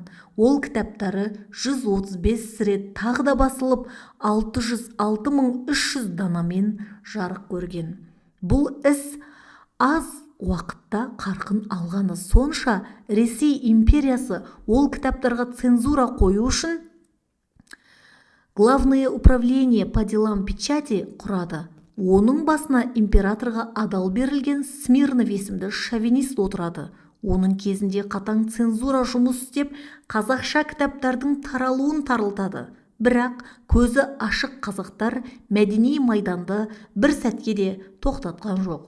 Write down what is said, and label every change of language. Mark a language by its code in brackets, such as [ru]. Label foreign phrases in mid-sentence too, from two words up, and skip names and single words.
[kk] Ол кітаптары 135 рет тағы да басылып, 606.300 данамен жарық көрген. Бұл іс аз уақытта қарқын алғаны сонша, Ресей империясы ол кітаптарға цензура қою үшін Главное управление по делам печати құрады. Оның басына императорға адал берілген Смирнов есімді шовинист отырады. Оның кезінде қатаң цензура жұмыс істеп, қазақша кітаптардың таралуын тарылтады. Бірақ көзі ашық қазақтар мәдени майданды бір сәтке де тоқтатқан жоқ.